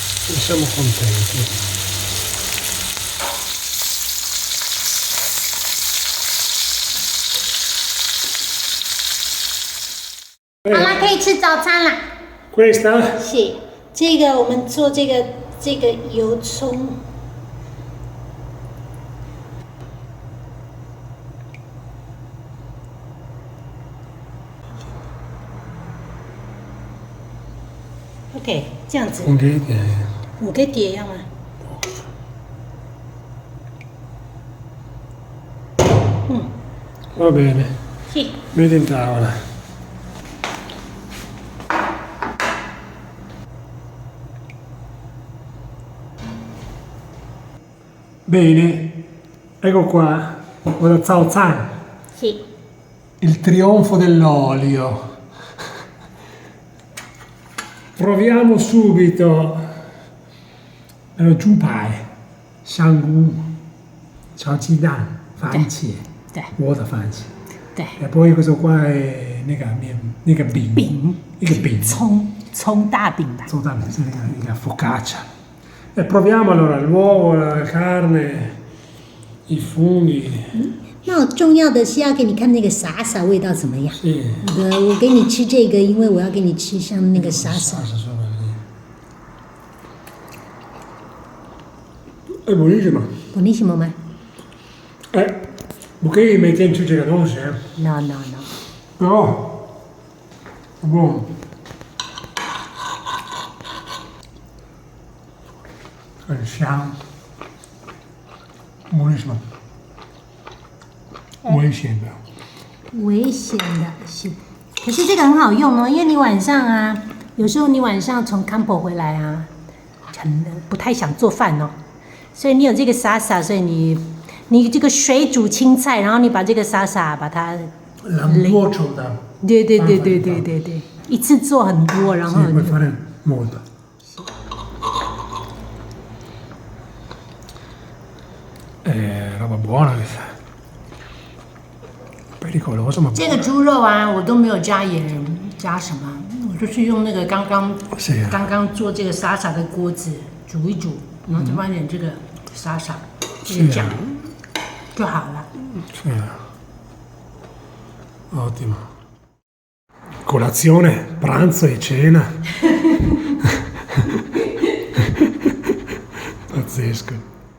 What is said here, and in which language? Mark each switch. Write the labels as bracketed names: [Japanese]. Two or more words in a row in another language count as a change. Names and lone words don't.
[Italian] siamo contenti. [Chinese] 好啦，可以吃早餐啦。 [Italian] Questa? [Chinese] 是，这个我们做这个油葱。OK， 这样子。5个碟要吗？ [Italian] Va bene. Sì. Metti in tavola. Bene, ecco qua, lo Zao Zhan. Sì. Il trionfo dell'olio. Proviamo subito. Zhu Pai, Shanggu, Chao Ji Dan, Fanqie, [Chinese] 我的番茄。对。 [Italian] E poi questo qua è [Chinese] 那个饼，一个饼，葱大饼吧。葱大饼是那个 [Italian] focaccia。E proviamo allora l'uovo, la carne, i funghi。 [Chinese] 那重要的是要给你看那个傻傻味道怎么样。是。我给你吃这个，因为我要给你吃像那个傻傻。 [Italian] È buonissimo. Buonissimo mai? Perché metti in tutte le cose? No. Però è buono. È香， buonissimo. [Chinese] 危险的是，可是这个很好用哦，因为你晚上啊，有时候你晚上从 campo 回来啊，不太想做饭哦，所以你有这个沙沙，所以你这个水煮青菜，然后你把这个沙沙把它， [Italian] l'ammuoccio da， [Chinese] 对，一次做很多， [Italian] 然后。Puoi fare molto。roba buona questa。pericoloso ma。 [Chinese] 这个猪肉啊，我都没有加盐，加什么？我就是用那个刚刚做这个沙沙的锅子煮一煮，然后再放一点这个沙沙，这个酱就好了。是啊。Ottimo. [Italian] Colazione, pranzo e cena. Pazzesco.